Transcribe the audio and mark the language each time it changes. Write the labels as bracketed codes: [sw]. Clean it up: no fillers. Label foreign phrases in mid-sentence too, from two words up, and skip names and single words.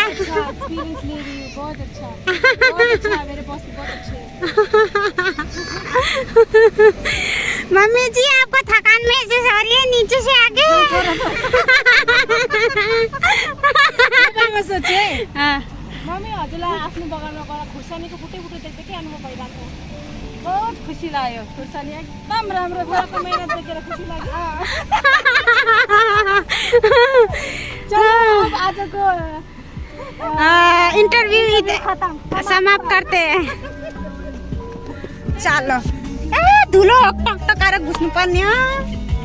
[hi] एक्सपीरियंस ले रही हूँ, बहुत अच्छा मेरे बॉस भी बहुत अच्छे हैं। मम्मी जी आपको थकान महसूस हो रही है नीचे से आगे? मैं सोचे हाँ। [ne] मम्मी हजुरलाई आफ्नो बगानमा गएर खुर्सानीको बुटे देख्दा के अनुभव भइरहेको? बहुत खुसी लाग्यो, खुर्सानी एकदम राम्रो छ, आफ्नो मेहनत देखेर खुसी लाग्यो। [hi] चलो अब आजको इंटरव्यू समाप्त करते हैं। [ne] चलो ए धुलो टकटकाएर घुस्नु पर्ने हो।